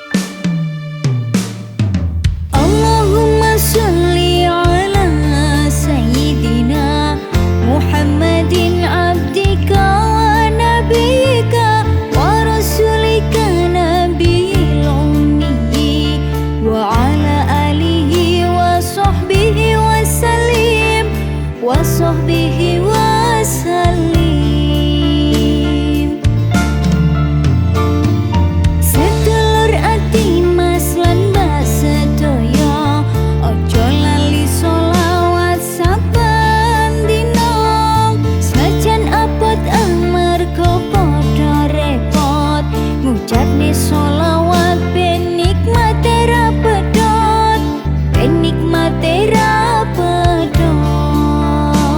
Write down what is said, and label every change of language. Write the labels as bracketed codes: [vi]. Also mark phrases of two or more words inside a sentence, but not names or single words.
[ar] اللهم صل على سيدنا محمد عبدك ونبيك ورسولك النبي الأمي وعلى آله وصحبه وسلم وصحبه وسلم wa sahbihi wa sallim. [jv] Sedulur ati mas lan mbak sedaya, ojo lali sholawat saben dina. Senajan abot amarga padha repot, ngucapne sholawat ben nikmate ra pedhot, ben nikmate ra pedhot.